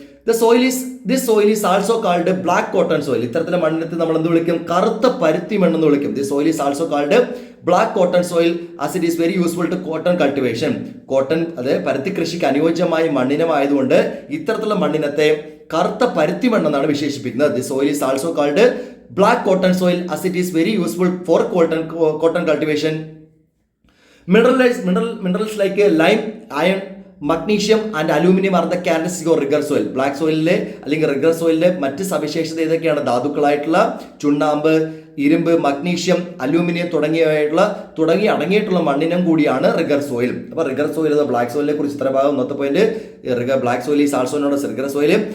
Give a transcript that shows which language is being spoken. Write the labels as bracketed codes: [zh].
[en] This soil is also called black cotton soil. [ml] ഇത്തരത്തിലുള്ള മണ്ണിനത്ത് നമ്മൾ എന്ത് വിളിക്കും? കറുത്ത പരുത്തി മണ്ണെന്ന് വിളിക്കും. [en] This soil is also called black cotton soil as it is very useful to cotton cultivation. [ml] Cotton, അത് പരുത്തി കൃഷിക്ക് അനുയോജ്യമായ മണ്ണിനമായതുകൊണ്ട് ഇത്തരത്തിലുള്ള മണ്ണിനത്തെ കറുത്ത പരുത്തി മണ്ണെന്നാണ് വിശേഷിപ്പിക്കുന്നത്. [en] The soil is also called black cotton soil as it is very useful for cotton cultivation. Minerals like lime, iron, magnesium and aluminum are the characteristics of rigor soil. [ml] Black soil അല്ലെങ്കിൽ rigger സോയിലിലെ മറ്റ് സവിശേഷത ഏതൊക്കെയാണ്? ധാതുക്കളായിട്ടുള്ള ചുണ്ണാമ്പ്, ഇരുമ്പ്, magnesium, aluminium തുടങ്ങി അടങ്ങിയിട്ടുള്ള മണ്ണിനം കൂടിയാണ് rigger soil. അപ്പൊ റിഗർ സോയിൽ ബ്ലാക്ക് സോയിലിനെ കുറിച്ച് ഇത്ര ഭാഗം. ഒന്നത്തെ point [en] Black soil is also known as regur soil.